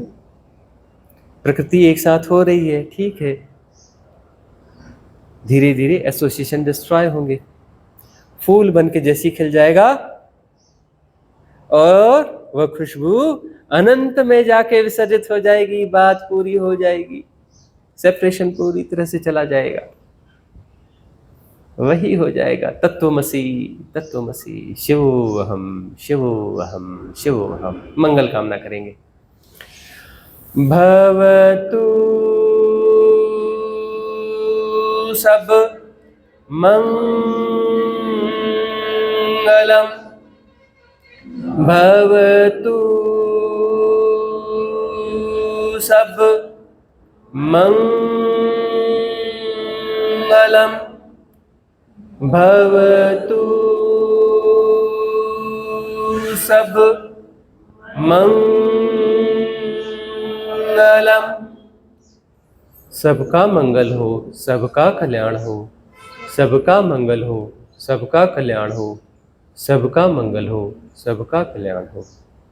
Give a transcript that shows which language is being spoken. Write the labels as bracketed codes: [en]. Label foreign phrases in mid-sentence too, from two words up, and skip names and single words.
[hi] प्रकृति एक साथ हो रही है, ठीक है, धीरे धीरे [en] association destroy [hi] होंगे, फूल बन के जैसी खिल जाएगा और वह खुशबू अनंत में जाके विसर्जित हो जाएगी, बात पूरी हो जाएगी, सेपरेशन पूरी तरह से चला जाएगा, वही हो जाएगा [sa] तत्वमसि, तत्वमसि, शिवोहम, शिवोहम, शिवोहम। [hi] मंगल कामना करेंगे। [pi] भवतु सब मंगलम, भवतु सब मंगलम, भवतु सब मंगलम। [hi] सबका मंगल हो, सबका कल्याण हो, सबका मंगल हो, सबका कल्याण हो, सबका मंगल हो, सबका कल्याण हो।